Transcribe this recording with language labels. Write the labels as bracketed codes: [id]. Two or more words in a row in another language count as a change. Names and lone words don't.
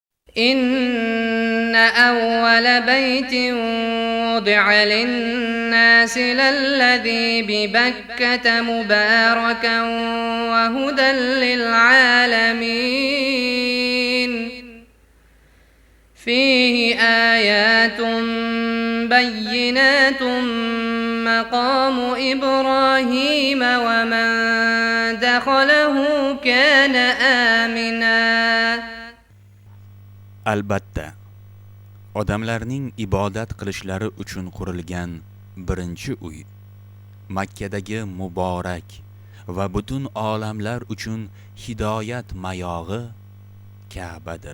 [ar] إن أول بيت وضع للناس للذي ببكة مباركا وهدى للعالمين فيه آيات بينات مقام إبراهيم ومن دخله كان آمنا. [uz] Albatta, odamlarning ibodat qilishlari uchun qurilgan birinchi uy Makkadagi muborak va butun olamlar uchun hidoyat mayog'i Ka'badir.